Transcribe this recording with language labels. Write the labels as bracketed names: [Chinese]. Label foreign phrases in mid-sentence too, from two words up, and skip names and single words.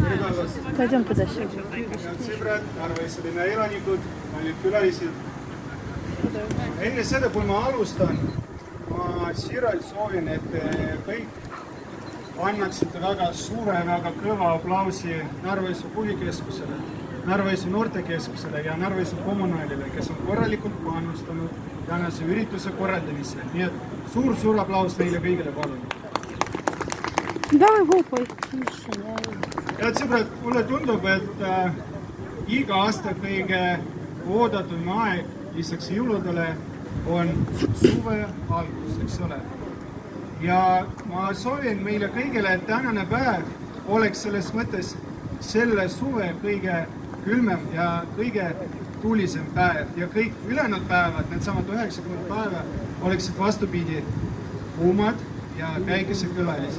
[Russian] Pойдем tуда сегодня. [Estonian] Head sõbrad, Narva-Eesti linna elanikud, kallid külalised. Enne seda, kui ma alustan, ma siiralt soovin, et te kõik annaksite väga suure, väga kõva aplausi Narva-Eesti huvikeskusele, Narva-Eesti noortekeskusele ja Narva-Eesti kommunaalile, kes on korralikult panustanud tänase ürituse korraldamisel. Nii et suur aplaus neile kõigile, palun. [Russian] Давай глупой. [Estonian] Head sõbrad, mulle tundub, et iga aasta kõige oodatum aeg lisaks jõuludele on suve algus, eks ole. Ja ma soovin meile kõigile, et tänane päev oleks selles mõttes selle suve kõige külmem ja kõige tuulisem päev ja kõik ülejäänud päevad, needsamad 90 päeva, oleksid vastupidi kuumad ja päikeseküllased.